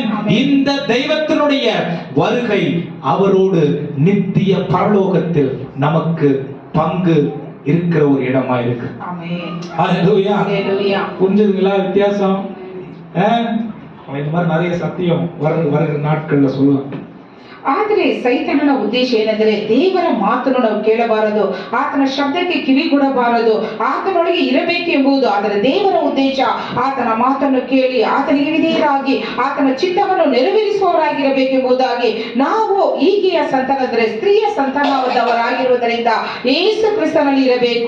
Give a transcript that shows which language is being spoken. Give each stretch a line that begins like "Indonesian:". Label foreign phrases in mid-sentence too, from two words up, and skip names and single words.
Tamil: இந்த தெய்வத்தினுடைய வருகை அவரோடு நித்திய பரலோகத்தில் நமக்கு பங்கு இருக்கிற ஒரு இடமா இருக்கு. ஹல்லேலூயா. புரிஞ்சுதுங்களா வித்தியாசம்? இந்த மாதிரி நிறைய சத்தியம் வருகிற நாட்கள்ல சொல்லுவாங்க.
Kannada: ಆದರೆ ಸೈತಾನನ ಉದ್ದೇಶ ಏನೆಂದರೆ ದೇವರ ಮಾತನ್ನು ನಾವು ಕೇಳಬಾರದು, ಆತನ ಶಬ್ದಕ್ಕೆ ಕಿವಿಗೊಡಬಾರದು, ಆತನೊಳಗೆ ಇರಬೇಕು ಎಂಬುದು. ಆದರೆ ದೇವರ ಉದ್ದೇಶ ಆತನ ಮಾತನ್ನು ಕೇಳಿ ಆತನಿಗೆ ವಿಧೇಯರಾಗಿ ಆತನ ಚಿತ್ತವನ್ನು ನೆರವೇರಿಸುವವರಾಗಿರಬೇಕೆಂಬುದಾಗಿ. ನಾವು ಈಗೆಯ ಸಂತಾನ ಅಂದರೆ ಸ್ತ್ರೀಯ ಸಂತಾನದವರಾಗಿರುವುದರಿಂದ ಯೇಸು ಕ್ರಿಸ್ತನಲ್ಲಿ ಇರಬೇಕು.